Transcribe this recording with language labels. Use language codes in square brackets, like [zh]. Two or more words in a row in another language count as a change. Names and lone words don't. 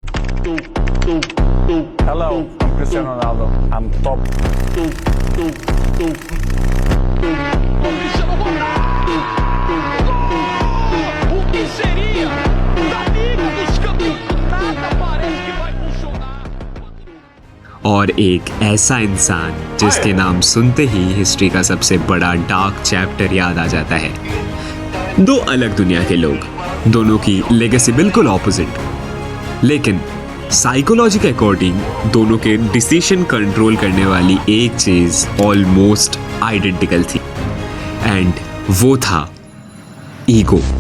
[en] Hello, I'm Cristiano Ronaldo. I'm top. Cristiano Ronaldo! [pt] O que seria da Liga dos Campeões? Nada parece que vai funcionar. [hi] और एक ऐसा इंसान जिसके नाम सुनते ही हिस्ट्री का सबसे बड़ा [en] dark chapter [hi] याद आ जाता है। दो अलग दुनिया के लोग, दोनों की लेगेसी बिल्कुल ऑपोजिट, लेकिन साइकोलॉजी के अकॉर्डिंग दोनों के डिसीजन कंट्रोल करने वाली एक चीज [en] almost identical [hi] थी, एंड वो था ईगो।